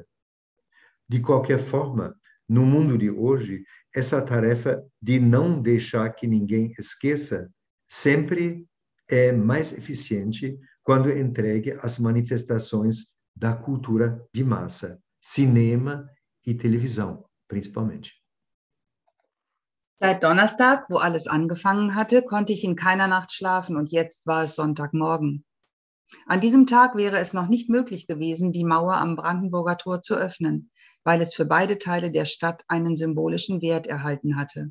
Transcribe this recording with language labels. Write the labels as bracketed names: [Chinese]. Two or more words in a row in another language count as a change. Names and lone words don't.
[Portuguese] De qualquer forma, no mundo de hoje, essa tarefa de não deixar que ninguém esqueça sempre é mais eficiente quando entregue às manifestações da cultura de massa, cinema e televisão, principalmente. [German] Seit Donnerstag, wo alles angefangen hatte, konnte ich in keiner Nacht schlafen und jetzt war es Sonntagmorgen. An diesem Tag wäre es noch nicht möglich gewesen, die Mauer am Brandenburger Tor zu öffnen, weil es für beide Teile der Stadt einen symbolischen Wert erhalten hatte.